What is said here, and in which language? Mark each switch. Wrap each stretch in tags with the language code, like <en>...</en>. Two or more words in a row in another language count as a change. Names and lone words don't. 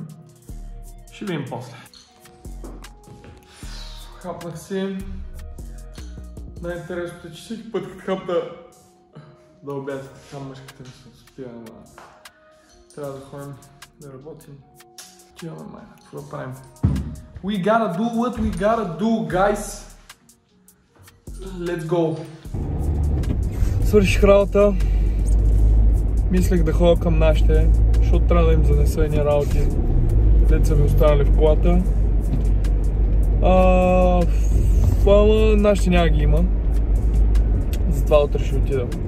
<bg>Ще видим после. Хапнах си. Най-интересното е, че всеки път като хапна да обядете така мъжката ми се успива, ама трябва да ходим да работим. Отиваме майна, какво да правим?</bg> <en>We gotta do what we gotta do, guys! Let's go!</en> <bg>Свърших работа. Мислех да ходя към нашите, защото трябва да им занеса едни работи. Деца ми останали в колата. Ама нашите няма ги има. Затова утре ще отида.</bg>